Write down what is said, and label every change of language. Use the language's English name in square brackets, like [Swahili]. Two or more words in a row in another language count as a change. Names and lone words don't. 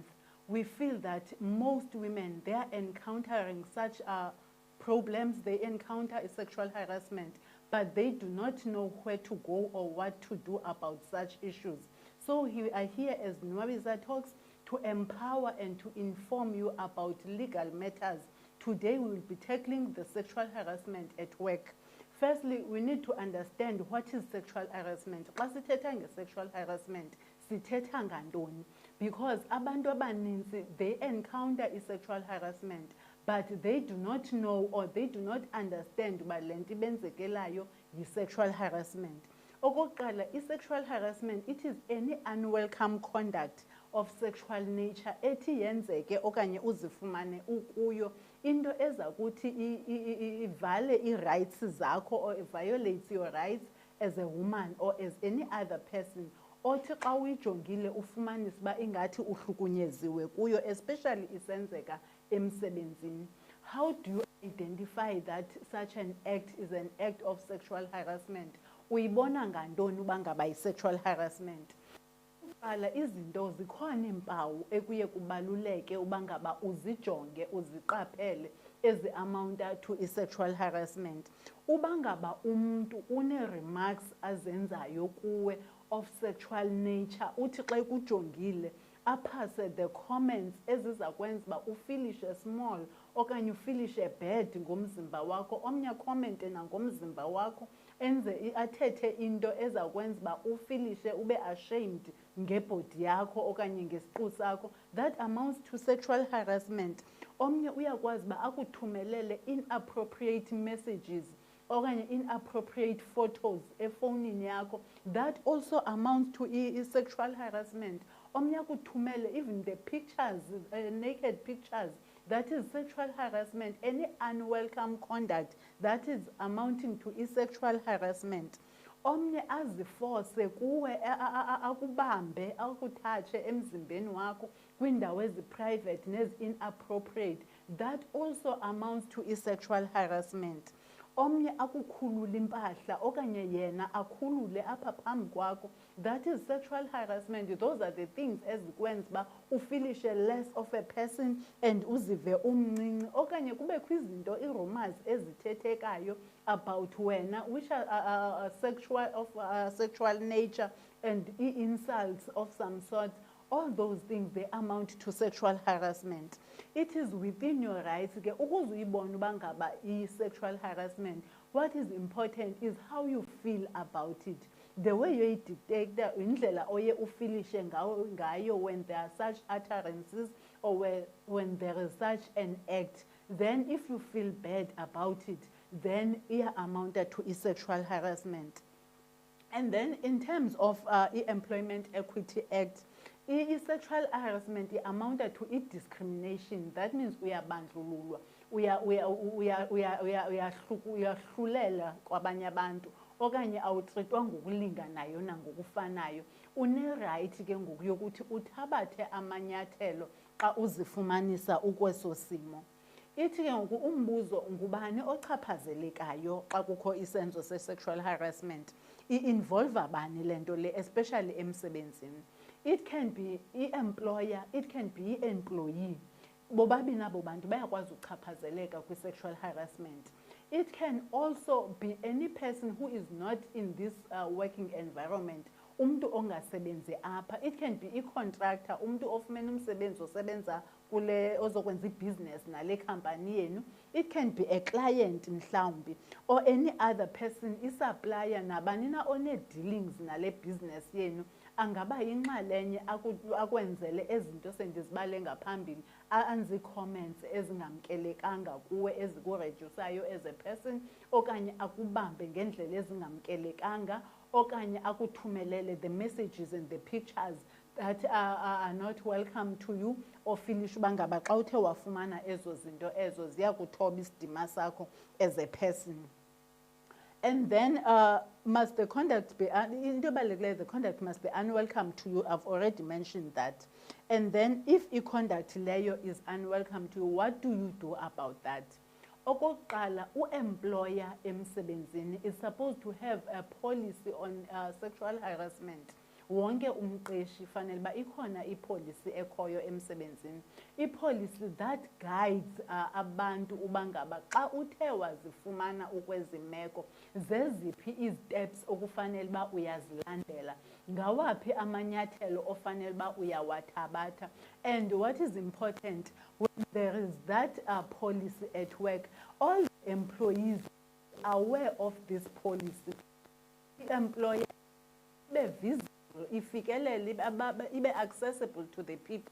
[English] We feel that most women, they are encountering such problems, they encounter sexual harassment, but they do not know where to go or what to do about such issues. So we are here as Nwabisa Talks to empower and to inform you about legal matters. Today we will be tackling the sexual harassment at work. Firstly, we need to understand what is sexual harassment. [Xhosa] Xa sithetha nge- [English] sexual harassment, [Xhosa] sithetha ngantoni? Because abantu abaninzi, [English] they encounter sexual harassment, but they do not know or they do not understand [Xhosa] uba le nto ibenzekelayo yi-sexual harassment. Okokuqala, [English] i-sexual harassment, it is any unwelcome conduct of sexual nature [Xhosa] ethi yenzeke okanye uzifumane ukuyo into eza kuthi ivale ii-rights zakho [English] or violates your rights as a woman or as any other person. [Xhosa] Othi xa uyijongile ufumanise uba ingathi uhlukunyeziwe kuyo, especially isenzeka emsebenzini. [English] How do you identify that such an act is an act of sexual harassment? [Xhosa] Uyibona ngantoni uba ngaba yi- [English] sexual harassment? [Xhosa] Qala izinto zikhona iimpawu ekuye kubaluleke uba ngaba uzijonge uziqaphele ezi- [English] amounta to i-sexual harassment. [Xhosa] Uba ngaba umntu une-remarks azenzayo kuwe [English] of sexual nature, [Xhosa] uthi xa kujongile aphase [English] the comments [Xhosa] eziza kwenza uba ufilishe small okanye ufilishe bad ngomzimba wakho, omnye komente nangomzimba wakho, enze athethe into eza kwenza uba ufilishe ube ashamed ngebody yakho okanye ngesiqu sakho, [English] that amounts to sexual harassment. [Xhosa] Omnye uyakwazi uba akuthumelele [English] inappropriate messages [Xhosa] okanye [English] inappropriate photos [Xhosa] efowunini yakho, [English] that also amounts to sexual harassment. [Xhosa] Omnye akuthumele [English] even the pictures, naked pictures, that is sexual harassment. Any unwelcome conduct, that is amounting to sexual harassment. [Xhosa] Omnye aziforce kuwe akubambe akuthatshe emzimbeni wakho kwiindawo ezi-private nezi-inappropriate, [English] that also amounts to sexual harassment. [Xhosa] Omnye akukhulula impahla okanye yena akhulule apha phambi kwakho, [English] that is sexual harassment. Those are the things [Xhosa] ezikwenza uba ufilishe [English] less of a person and [Xhosa] uzive umncinci, okanye kubekho izinto ii-rumors ezithethekayo [English] about wena which are sexual nature and insults of some sort. All those things, they amount to sexual harassment. It is within your rights [Xhosa] ke ukuze uyibone uba ngaba i-sexual harassment. [English] What is important is how you feel about it. The way you detect [Xhosa] indlela oye ufilishe ngayo [English] when there are such utterances or when there is such an act. Then if you feel bad about it, then it amounts to sexual harassment. And then in terms of Employment Equity Act, sexual harassment amounted to discrimination. [Xhosa] That means uyabandlululwa, uyahlulela kwabanye abantu okanye awutreatwa ngokulinganayo nangokufanayo. Une-right ke ngoku yokuthi uthabathe amanyathelo xa uzifumanisa ukweso simo. Ithi ke ngoku umbuzo, ngubani ochaphazelekayo xa kukho isenzo se- [English] sexual harassment? [Xhosa] I-involve bani le nto le, especially emsebenzini? [English] It can be i-employer, it can be i-employee. [Xhosa] Bobabini abo bantu bayakwazi uchaphazeleka kwi- [English] sexual harassment. It can also be any person who is not in this working environment, [Xhosa] umntu ongasebenzi apha. [English] It can be i-contractor, [Xhosa] umntu ofumene umsebenzi osebenza kule ozokwenza i-business nale company yenu. [English] It can be a client mhlawumbi, or any other person, i-supplier, [Xhosa] nabani na one-dealings nale business yenu. Angaba yinxalenye akwenzele ezinto sendizibale ngaphambili, anzi comments ezingamkelekanga kuwe ezikuredusayo [English] as a person, [Xhosa] okanye akubambe ngendlela ezingamkelekanga, okanye akuthumelele [English] the messages and the pictures that are not welcome to you, [Xhosa] ofilisha uba ngaba xa uthe wafumana ezo zinto ezo ziyakuthoba isidima sakho [English] as a person. And then must the conduct be, the conduct must be unwelcome to you. I've already mentioned that. And then if conduct leyo is unwelcome to you, what do you do about that? Okokuqala, employer emsebenzini is supposed to have a policy on sexual harassment. [Xhosa] Wonke umqeshi fanele ba ikhona ipolicy ekhoyo emsebenzini. Ipolicy [English] that guides [Xhosa] abantu ubangaba xa uthe wazifumana ukwezi meko zeziphi isteps okufanele ba uyazilandela. Ngawaphi amanyathelo ofanele ba uyawathabatha. [English] And what is important, when there is that policy at work, all employees are aware of this policy. The employer be visible, [Xhosa] ifikelele, ibe [English] accessible to the people.